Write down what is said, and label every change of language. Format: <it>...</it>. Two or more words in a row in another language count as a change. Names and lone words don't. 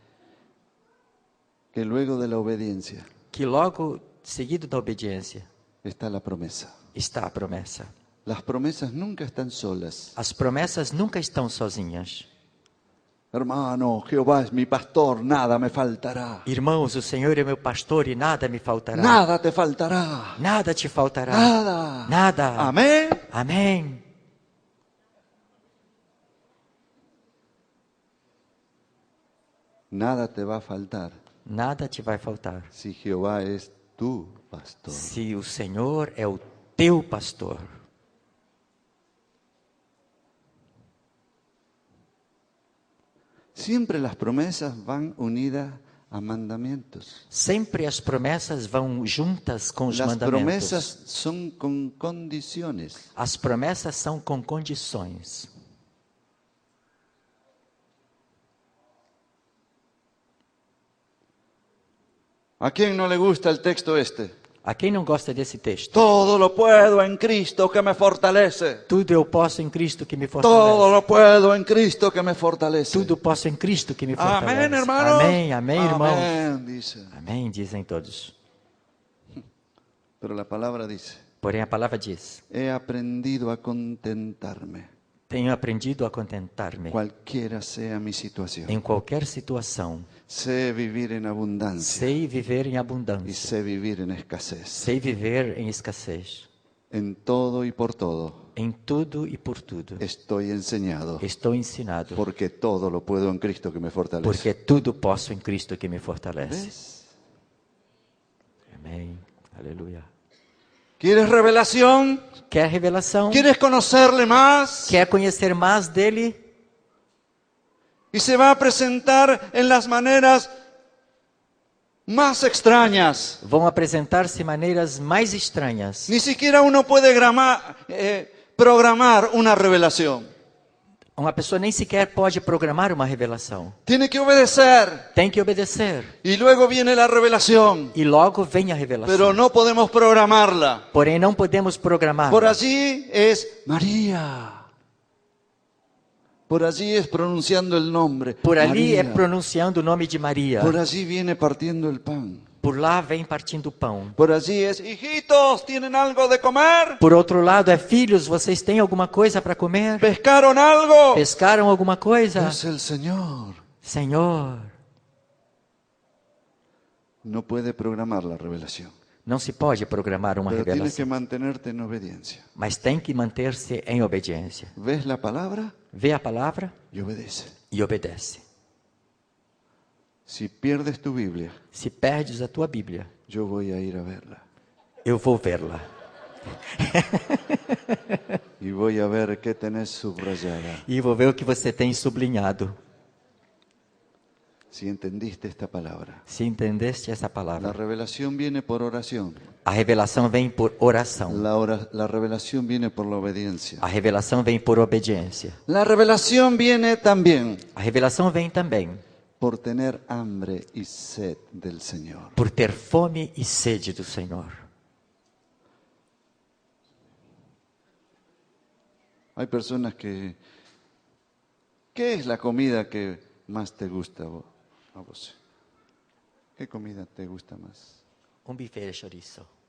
<es>que luego de la obediencia</es> <pt>que logo seguido da obediência</pt> <es>está la promesa?</es> <pt>está a promessa?</pt> <es>Las promesas nunca están solas.</es> <pt>As promessas nunca estão sozinhas.</pt> <es>Hermano, Jehová es mi pastor, nada me faltará.</es> <pt>Irmãos, o Senhor é meu pastor e nada me faltará.</pt> <es>Nada te faltará.</es> <pt>Nada te faltará.</pt> <es>Nada.</es> <pt>Nada.</pt> <es>Amén.</es> <pt>Amém.</pt> <es>Nada te va a faltar</es> <pt>Nada te vai faltar.</pt> <es>si Jehová es tu pastor.</es> <pt>Se o Senhor é o teu pastor.</pt> <es>Siempre las promesas van unidas a mandamientos.</es> <pt>Sempre as promessas vão juntas com os</pt> <es>Las</es> <pt>mandamentos.</pt> <es>promesas son con condiciones.</es> <pt>As promessas são com condições.</pt> <es>¿A quién no le gusta el texto este?</es> <pt>A quem não gosta desse texto?</pt> <es>Todo lo puedo en Cristo que me fortalece.</es> <pt>Tudo eu posso em Cristo que me</pt> <es>Todo</es> <pt>fortalece.</pt> <es>lo puedo en Cristo que me fortalece.</es> <pt>Tudo posso em Cristo que me fortalece.</pt> <es>Amén, hermanos.</es> <pt>Amém, amém, irmãos.</pt> <es>Amén, dice.</es> <pt>Amém, dizem todos.</pt> <es>Pero la palabra dice,</es> <pt>Porém, a palavra diz:</pt> <es>he aprendido a contentarme,</es> <pt>tenho aprendido a contentar-me</pt> <es>cualquiera sea mi situación.</es> <pt>em qualquer situação.</pt> <es>Sé vivir en abundancia</es> <pt>Sei viver em</pt> <es>y</es> <pt>abundância.</pt> <es>sé vivir en escasez.</es> <pt>Sei viver em escassez.</pt> <es>En todo y por todo</es> <pt>Em tudo e por tudo.</pt> <es>estoy enseñado,</es> <pt>Estou ensinado.</pt> <es>porque todo lo puedo en Cristo que me fortalece.</es> <pt>Porque tudo posso em Cristo que me fortalece.</pt> <es>¿Ves?</es> <pt>Amém. Aleluia.</pt> <es>¿Quieres revelación?</es> <pt>Quer revelação?</pt> <es>¿Quieres conocerle más?</es> <pt>Quer conhecer mais dele?</pt> <es>Y se va a presentar en las maneras más extrañas.</es> <pt>Vão apresentar-se maneiras mais estranhas.</pt> <es>Ni siquiera uno puede programar una revelación.</es> <pt>Uma pessoa nem sequer pode programar uma revelação.</pt> <es>Tiene que obedecer.</es> <pt>Tem que obedecer.</pt> <es>Y luego viene la revelación.</es> <pt>E logo vem a revelação.</pt> <es>Pero no podemos programarla.</es> <pt>Porém, não podemos programar.</pt> <es>Por allí es María. Por allí es pronunciando el nombre.</es> <pt>Por ali é María. pronunciando o nome de Maria.</pt> <es>Por allí viene partiendo el pan.</es> <pt>Por lá vem partindo o pão.</pt> <es>Por allí es, hijitos, ¿tienen algo de comer?</es> <pt>Por outro lado é, filhos, vocês têm alguma coisa para comer?</pt> <es>¿Pescaron algo?</es> <pt>Pescaram alguma coisa?</pt> <es>Es el Señor.</es> <pt>Senhor,</pt> <es>No puede programar la revelación.</es> <pt>não se pode programar uma</pt> <es>Pero tienes que</es> <pt>revelação,</pt> <es>mantenerte en obediencia.</es> <pt>mas tem que manter-se em obediência.</pt> <es>¿Ves la palabra?</es> <pt>Vê a palavra</pt> <es>Y obedece.</es> <pt>e obedece.</pt> <es>Si pierdes tu Biblia,</es> <pt>Se perdes a tua Bíblia,</pt> <es>yo voy a ir a verla.</es> <pt>eu vou vê-la.</pt> <es>Y voy a ver qué tenés subrayada.</es> <pt>E vou ver o que você tem sublinhado.</pt> <es>Si entendiste esta palabra.</es> <pt>Se entendeste essa</pt> <es>La</es> <pt>palavra.</pt> <es>revelación viene por oración.</es> <pt>A revelação vem por oração.</pt> <es>La revelación viene por la obediencia.</es> <pt>A revelação vem por obediência.</pt> <es>La revelación viene también</es> <pt>A revelação vem também</pt> <es>por tener hambre y sed del Señor.</es> <pt>por ter fome e sede do Senhor.</pt> <es>Hay personas que... ¿Qué es la comida que más te gusta a vos? ¿Qué comida te gusta más? Bife de chorizo.</es>